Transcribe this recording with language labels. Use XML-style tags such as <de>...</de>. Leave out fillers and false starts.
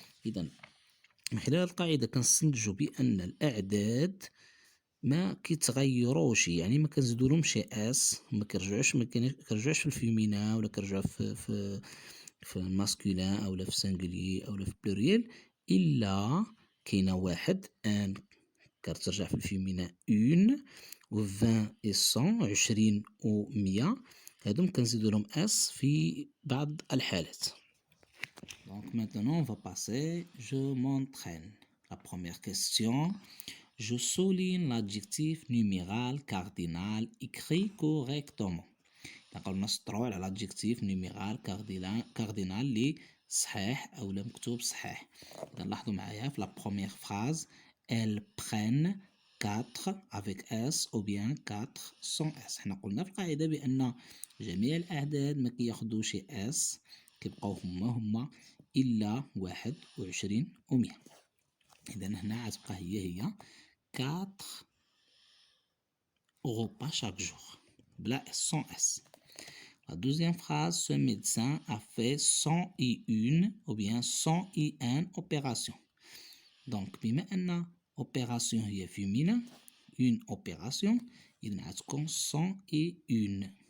<ar>اذا من خلال القاعده كنستنتجوا بان الاعداد ما كيتغيروش، يعني ما كنزيدولهمش شي اس، ما كيرجعوش في الفيمينا ولا كيرجعوا في الماسكولين اولا في سانجولي اولا في بلوريال، الا كاينه واحد ان كترجع في الفيمينا اون و 20 و 100 20 و 100 هادو كنزيدو لهم اس في بعض الحالات.</ar> <fr>Donc maintenant on va passer, je m'entraîne. La première question, je souligne l'adjectif numéral cardinal écrit correctement.</fr> <ar>نقول نسطروا على</ar> <fr>l'adjectif numéral cardinal</fr> <ar>اللي صحيح أو لا مكتوب صحيح. إذا لاحظوا معايا في</ar> <fr>la première phrase elles prennent 4 avec S ou bien 4 sans S.</fr> <ar>حنا قلنا في القاعدة بأن جميع الأعداد ما كياخدوش S، كيبقاو هما إلا 21 و 100. إذا هنا غتبقى هي</ar> <fr>4 repas chaque jour</fr> <ar>بلا S sans S.</ar> <fr>La deuxième phrase, ce médecin a fait 101 ou bien 101 opérations.</fr> <ar>Donc بما أن opération هي féminin une opération إذا غتكون 101.</ar>